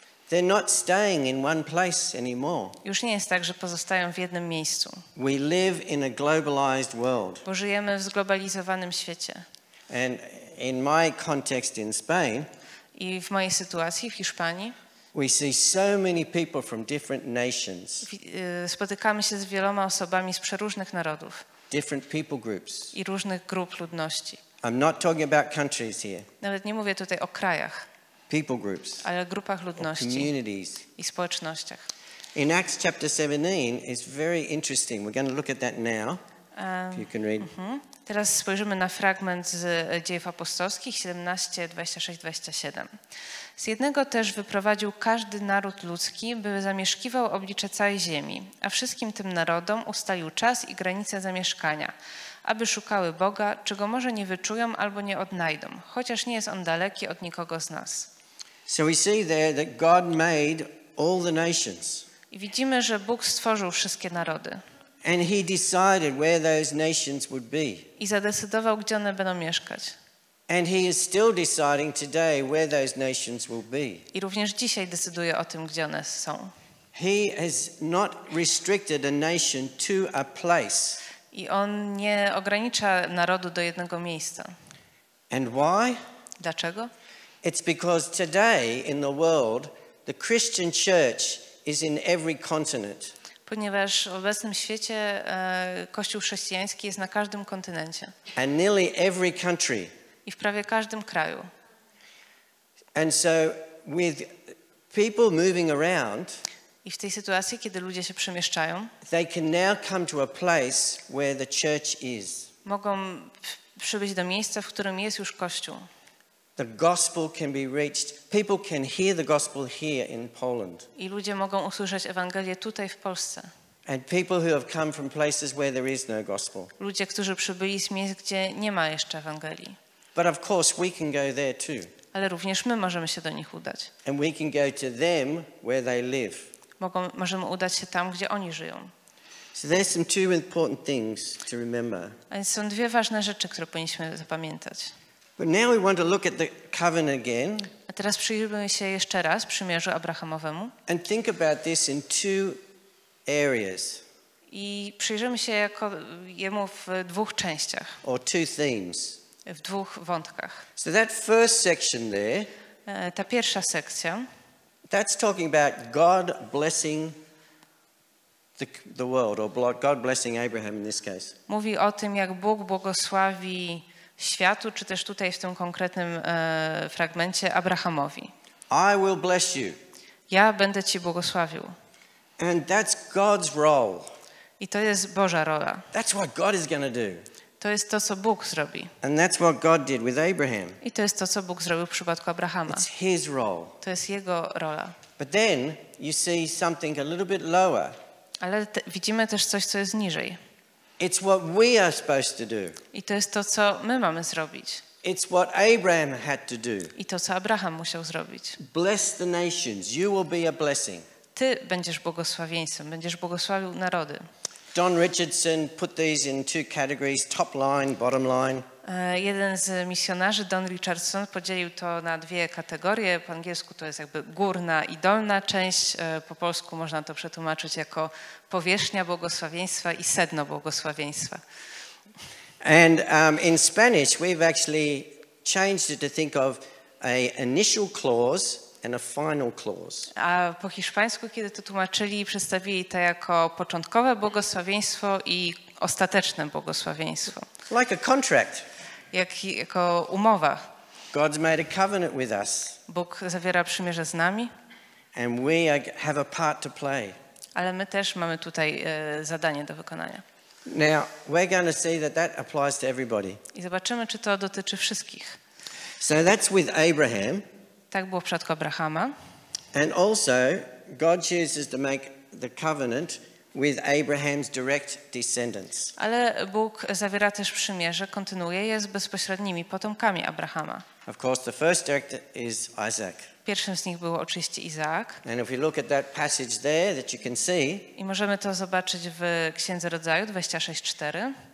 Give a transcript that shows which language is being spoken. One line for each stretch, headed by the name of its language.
English: They're not staying in one place anymore.
Polish: Już nie jest tak, że pozostają w jednym miejscu.
English: We live in a globalized world.
Polish: Bo żyjemy w zglobalizowanym świecie.
English: And in my context in Spain,
Polish: i w mojej sytuacji w Hiszpanii,
English: we see so many people from different nations.
Polish: Spotykamy się z wieloma osobami z przeróżnych narodów.
English: Different people groups.
Polish: I różnych grup ludności.
English: I'm not talking about countries here.
Polish: Nawet nie mówię tutaj o krajach.
English: People groups.
Polish: Ale grupach ludności.
English: Communities.
Polish: I społecznościach.
English: In Acts chapter 17 is very interesting. We're going to look at that now. If you can read.
Polish: Teraz spojrzymy na fragment z Dziejów Apostolskich 17, 26, 27. Z jednego też wyprowadził każdy naród ludzki, by zamieszkiwał oblicze całej ziemi, a wszystkim tym narodom ustalił czas i granice zamieszkania, aby szukały Boga, czego może nie wyczują albo nie odnajdą, chociaż nie jest On daleki od nikogo z nas.
English: So we see there that God made all the nations.
Polish: I widzimy, że Bóg stworzył wszystkie narody.
English: And he decided where those nations would be.
Polish: I zadecydował, gdzie one będą mieszkać.
English: And he is still deciding today where those nations will be.
Polish: I również dzisiaj decyduje o tym, gdzie one są.
English: He has not restricted a nation to a place.
Polish: I on nie ogranicza narodu do jednego miejsca.
English: And why?
Polish: Dlaczego?
English: It's because today in the world, the Christian church is in every continent.
Polish: Ponieważ w obecnym świecie Kościół chrześcijański jest na każdym kontynencie.
English: And nearly every country.
Polish: I w prawie każdym kraju.
English: And so with people moving around,
Polish: i w tej sytuacji, kiedy ludzie się przemieszczają,
English: they can now come to a place where the church is.
Polish: mogą przybyć do miejsca, w którym jest już Kościół.
English: The gospel can be reached. People can hear the gospel here in Poland.
Polish: I ludzie mogą usłyszeć Ewangelię tutaj w Polsce.
English: And people who have come from places where there is no gospel.
Polish: Ludzie, którzy przybyli z miejsc, gdzie nie ma jeszcze Ewangelii.
English: But of course we can go there too.
Polish: Ale również my możemy się do nich udać.
English: And we can go to them where they live.
Polish: Możemy udać się tam, gdzie oni żyją.
English: So there's some two important things to remember.
Polish: A więc są dwie ważne rzeczy, które powinniśmy zapamiętać.
English: But now we want to look at the covenant again.
Polish: A teraz przyjrzyjmy się jeszcze raz przymierzu Abrahamowemu.
English: And think about this in two areas.
Polish: I przyjrzymy się jemu w dwóch częściach.
English: Or two themes.
Polish: W dwóch wątkach.
English: So that first section there.
Polish: Ta pierwsza sekcja.
English: That's talking about God blessing the world, or God blessing Abraham in this case.
Polish: Mówi o tym, jak Bóg błogosławi światu, czy też tutaj w tym konkretnym fragmencie Abrahamowi.
English: I will bless you.
Polish: Ja będę ci błogosławił.
English: And that's God's role.
Polish: I to jest Boża rola.
English: That's what God is going to do.
Polish: To jest to, co Bóg zrobi.
English: And that's what God did with Abraham.
Polish: I to jest to, co Bóg zrobił w przypadku Abrahama.
English: It's his role.
Polish: To jest jego rola.
English: But then you see something a little bit lower.
Polish: Ale widzimy też coś, co jest niżej.
English: It's what we are supposed to do.
Polish: I to jest to, co my mamy zrobić.
English: It's what Abraham had to do.
Polish: I to, co Abraham musiał zrobić.
English: Bless the nations. You will be a blessing.
Polish: Ty będziesz błogosławieństwem, będziesz błogosławił narody.
English: Don Richardson put these in two categories, top line, bottom line.
Polish: Jeden z misjonarzy, Don Richardson, podzielił to na dwie kategorie. Po angielsku to jest jakby górna i dolna część. Po polsku można to przetłumaczyć jako powierzchnia błogosławieństwa i sedno błogosławieństwa.
English: And in Spanish, we've actually changed it to think of an initial clause and a final clause.
Polish: A po hiszpańsku, kiedy to tłumaczyli, przedstawili to jako początkowe błogosławieństwo i ostateczne błogosławieństwo.
English: Like a contract.
Polish: Jako umowa.
English: God's made a covenant with us.
Polish: Bóg zawiera przymierze z nami.
English: And we have a part to play.
Polish: Ale my też mamy tutaj zadanie do wykonania.
English: Now, we're going to see that applies to everybody.
Polish: I zobaczymy, czy to dotyczy wszystkich.
English: So that's with Abraham.
Polish: Tak było w przypadku Abrahama.
English: And also, God chooses to make the covenant with Abraham's direct descendants.
Polish: Ale Bóg zawiera też przymierze, kontynuuje je z bezpośrednimi potomkami Abrahama.
English: Of course, the first direct is Isaac.
Polish: Pierwszym z nich był oczywiście Izaak.
English: And if we look at that passage there that you can see.
Polish: I możemy to zobaczyć w Księdze Rodzaju 26:4.